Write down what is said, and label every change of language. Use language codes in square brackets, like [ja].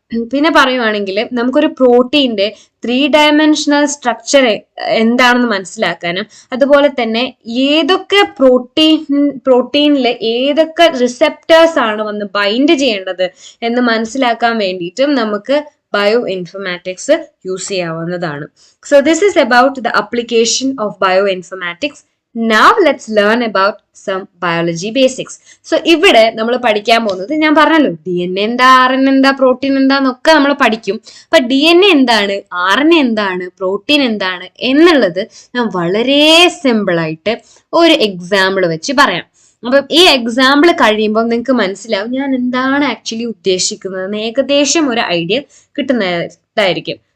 [ml] പിന്നെ പറയുവാണെങ്കിൽ നമുക്കൊരു പ്രോട്ടീന്റെ 3 ഡയമെൻഷണൽ സ്ട്രക്ചർ എന്താണെന്ന് മനസ്സിലാക്കാനും, അതുപോലെ തന്നെ ഏതൊക്കെ പ്രോട്ടീനിലെ ഏതൊക്കെ റിസെപ്റ്റേഴ്സ് ആണ് വന്ന് ബൈൻഡ് ചെയ്യേണ്ടത് എന്ന് മനസ്സിലാക്കാൻ വേണ്ടിയിട്ടും നമുക്ക് ബയോ ഇൻഫർമാറ്റിക്സ് യൂസ് ചെയ്യാവുന്നതാണ്. [en] So this is about the application of bioinformatics. Now let's learn about some biology basics. [ml] So ഇവിടെ നമ്മൾ പഠിക്കാൻ പോകുന്നത്, ഞാൻ പറഞ്ഞല്ലോ DNA എന്താ, RNA എന്താ, പ്രോട്ടീൻ എന്താന്നൊക്കെ നമ്മൾ പഠിക്കും. അപ്പൊ DNA എന്താണ്, RNA എന്താണ്, പ്രോട്ടീൻ എന്താണ് എന്നുള്ളത് ഞാൻ വളരെ സിമ്പിൾ ആയിട്ട് ഒരു എക്സാമ്പിൾ വെച്ച് പറയാം. അപ്പം ഈ എക്സാമ്പിൾ കഴിയുമ്പോൾ നിങ്ങൾക്ക് മനസ്സിലാവും ഞാൻ എന്താണ് ആക്ച്വലി ഉദ്ദേശിക്കുന്നതെന്ന് ഏകദേശം ഒരു ഐഡിയ കിട്ടുന്നതായിരിക്കും.